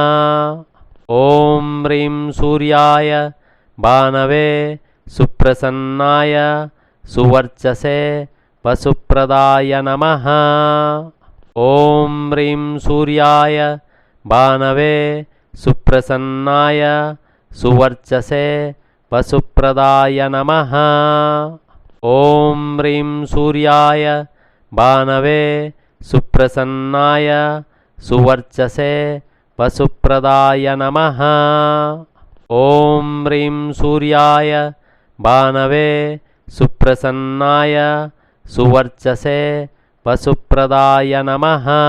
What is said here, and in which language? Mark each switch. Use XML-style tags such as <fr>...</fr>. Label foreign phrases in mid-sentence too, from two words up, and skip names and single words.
<sa>ఓం హ్రీం సూర్యాయ భానవే సుప్రసన్నాయ సువర్చసే వసుప్రదాయ నమః. ఓం హ్రీం సూర్యాయ భానవే సుప్రసన్నాయ సువర్చసే వసుప్రదాయ నమః. ॐ ह्रीं सूर्याय भानवे सुप्रसन्नाय सुवर्चसे वसुप्रदाय नमः। ॐ ह्रीं सूर्याय भानवे सुप्रसन्नाय सुवर्चसे वसुप्रदाय नमः।</sa>